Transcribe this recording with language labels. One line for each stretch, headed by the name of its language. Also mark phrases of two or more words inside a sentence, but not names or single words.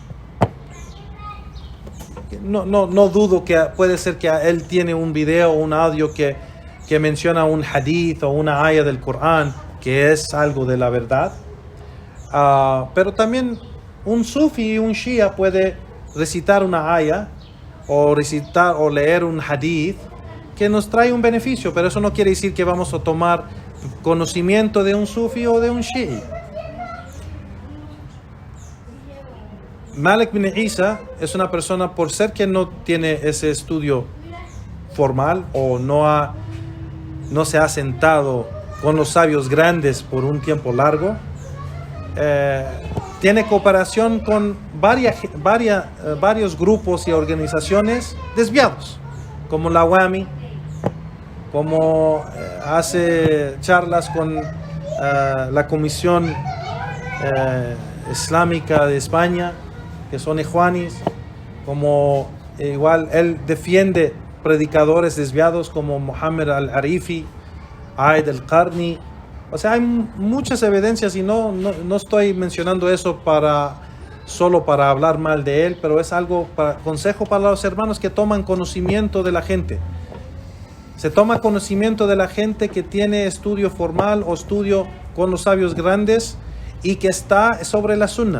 Spanish: No dudo que puede ser que él tiene un video o un audio que menciona un hadith o una ayah del Corán que es algo de la verdad. Pero también un sufi y un shia puede recitar una ayah o recitar o leer un hadith que nos trae un beneficio, pero eso no quiere decir que vamos a tomar conocimiento de un sufi o de un shii. Malik bin Isa es una persona, por ser que no tiene ese estudio formal o no se ha sentado con los sabios grandes por un tiempo largo, tiene cooperación con varios grupos y organizaciones desviados, como la WAMI, como hace charlas con la Comisión Islámica de España, que son ikhwanis, como igual él defiende predicadores desviados como Muhammad al-Arifi, Aid al-Qarni. O sea, hay muchas evidencias y no estoy mencionando eso solo para hablar mal de él, pero es algo consejo para los hermanos que toman conocimiento de la gente. Se toma conocimiento de la gente que tiene estudio formal o estudio con los sabios grandes y que está sobre la sunna.